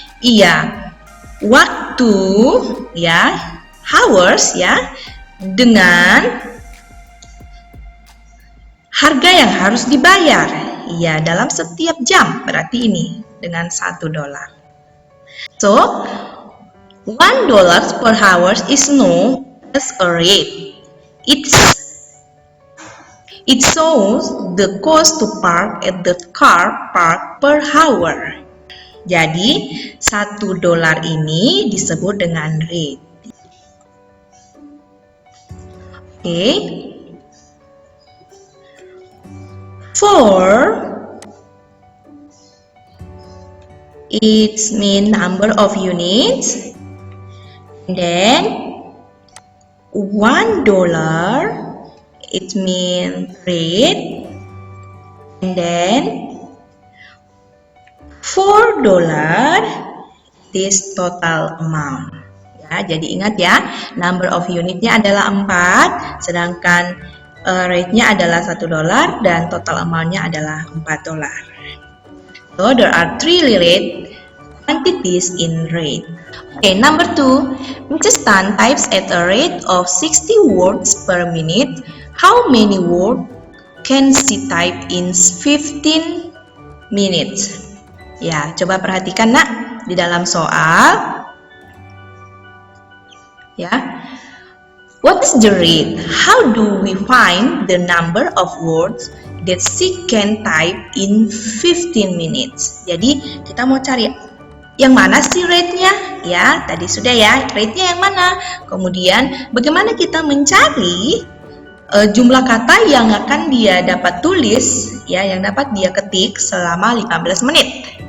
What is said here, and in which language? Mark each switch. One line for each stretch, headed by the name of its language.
Indonesian: Iya, waktu ya, hours ya, dengan harga yang harus dibayar. Iya, dalam setiap jam. Berarti ini dengan $1.
English: So, $1 per hour is known as a rate. It shows the cost to park at the car park per hour.
Indonesian: Jadi, $1 ini disebut dengan rate. Oke.
English: 4 it means number of units, and then $1 it means rate, and then $4 this total amount.
Indonesian: Ya, jadi ingat ya, number of unitnya adalah 4, sedangkan rate-nya adalah $1 dan total amount-nya adalah $4.
English: So there are 3 rate quantities in rate. Okay, number 2, Mrs. Tan types at a rate of 60 words per minute. How many words can she type in 15 minutes?
Indonesian: Ya, coba perhatikan nak di dalam soal.
English: Ya, what is the rate? How do we find the number of words that she can type in 15 minutes?
Indonesian: Jadi kita mau cari yang mana sih rate-nya? Ya, tadi sudah ya, rate-nya yang mana? Kemudian bagaimana kita mencari jumlah kata yang akan dia dapat tulis, ya, yang dapat dia ketik selama 15 menit.